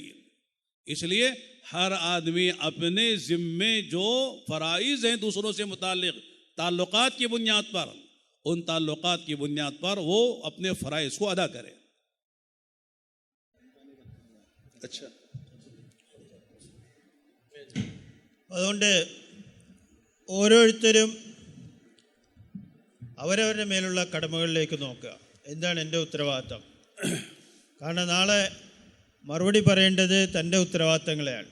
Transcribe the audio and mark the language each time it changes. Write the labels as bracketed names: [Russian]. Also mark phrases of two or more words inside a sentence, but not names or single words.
[Urdu] اس لیے ہر آدمی اپنے ذمے جو فرائض ہیں دوسروں سے متعلق تعلقات کی بنیاد پر، ان تعلقات کی بنیاد پر وہ اپنے فرائض کو ادا کرے۔ اچھا، [Malayalam] അതുകൊണ്ട് ഓരോരുത്തരും അവരവരുടെ മേലുള്ള കടമകളിലേക്ക് നോക്കുക, എന്താണ് എൻ്റെ ഉത്തരവാദിത്തം? കാരണം നാളെ മറുപടി പറയേണ്ടത് തൻ്റെ ഉത്തരവാദിത്തങ്ങളെയാണ്।